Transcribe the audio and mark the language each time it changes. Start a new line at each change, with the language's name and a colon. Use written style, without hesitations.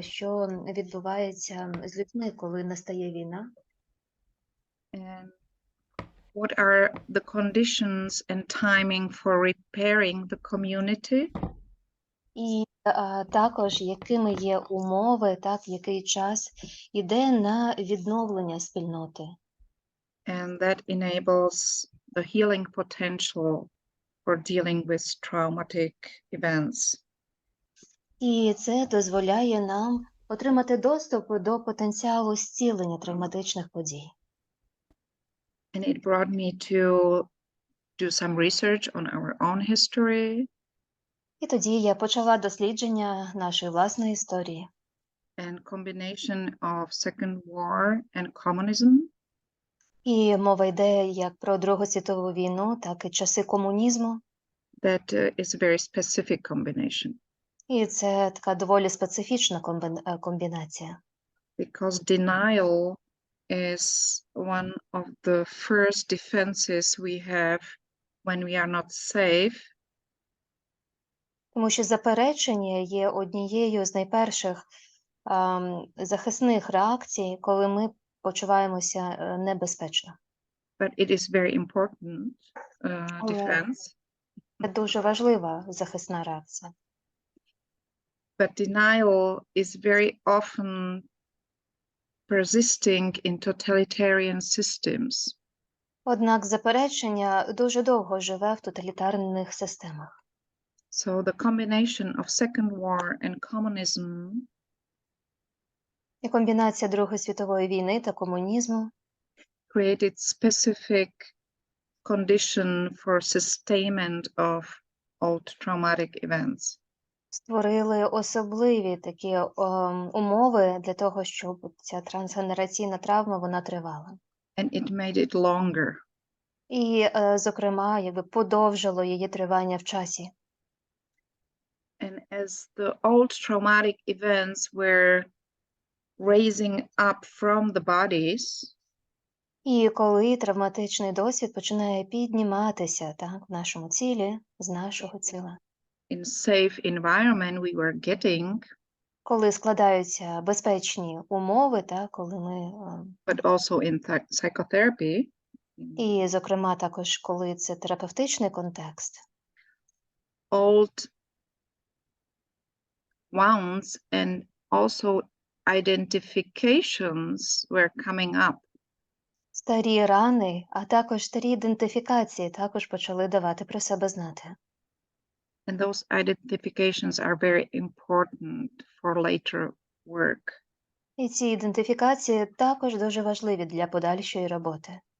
Ukrainian: Що відбувається з людьми, коли настає війна.
English: And what are the conditions and timing for repairing the community?
Ukrainian: І також, якими є умови, так, який час іде на відновлення спільноти.
English: And that enables the healing potential for dealing with traumatic events.
Ukrainian: І це дозволяє нам отримати доступ до потенціалу зцілення травматичних подій.
English: And it brought me to do some research on our own history.
Ukrainian: І тоді я почала дослідження нашої власної історії.
English: And combination of Second War and communism.
Ukrainian: І мова йде як про Другу світову війну, так і часи комунізму.
English: That is a very specific combination.
Ukrainian: І це така доволі специфічна комбінація.
English: Because denial is one of the first defenses we have when we are not safe.
Ukrainian: Тому що заперечення є однією з найперших захисних реакцій, коли ми почуваємося небезпечно.
English: but it is very important
Ukrainian: Але
English: defense.
Ukrainian: це дуже важлива захисна реакція.
English: But denial is very often persisting in totalitarian systems.
Ukrainian: Однак заперечення дуже довго живе в тоталітарних системах.
English: So the combination of Second War and communism
Ukrainian: І комбінація Другої світової війни та комунізму
English: created specific condition for sustainment of old traumatic events.
Ukrainian: створили особливі такі умови для того, щоб ця трансгенераційна травма вона тривала.
English: And it made it longer.
Ukrainian: І, зокрема, якби подовжило її тривання в часі.
English: And as the old traumatic events were raising up from the bodies,
Ukrainian: І коли травматичний досвід починає підніматися так, в нашому тілі, з нашого тіла,
English: in safe environment we were getting,
Ukrainian: коли складаються безпечні умови, так, коли ми,
English: but also in psychotherapy,
Ukrainian: і, зокрема, також коли це терапевтичний контекст,
English: old wounds and also identifications were coming up.
Ukrainian: старі рани, а також старі ідентифікації також почали давати про себе знати.
English: And those identifications are very important for later work.
Ukrainian: І ці ідентифікації також дуже важливі для подальшої роботи.